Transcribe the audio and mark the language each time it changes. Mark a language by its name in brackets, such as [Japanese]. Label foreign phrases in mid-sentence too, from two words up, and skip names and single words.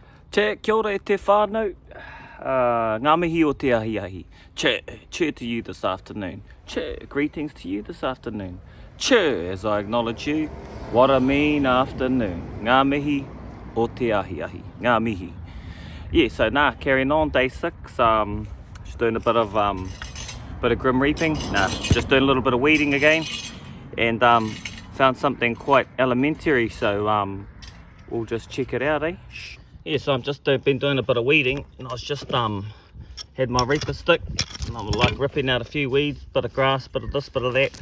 [Māori] Che, kia ora e te whānau. Ngā mihi o te ahi ahi. [English] Che, cheer to you this afternoon. Che, greetings to you this afternoon. Che, as I acknowledge you, what a mean afternoon. [Māori] Ngā mihi o te ahi ahi. Ngā mihi. [English] Yeah, so carrying on, day 6. Just doing a bit of grim reaping. Just doing a little bit of weeding again. And found something quite elementary, so we'll just check it out, eh? Yeah, so I'm just been doing a bit of weeding, and I was just had my reaper stick, and I'm like ripping out a few weeds, bit of grass, bit of this, bit of that.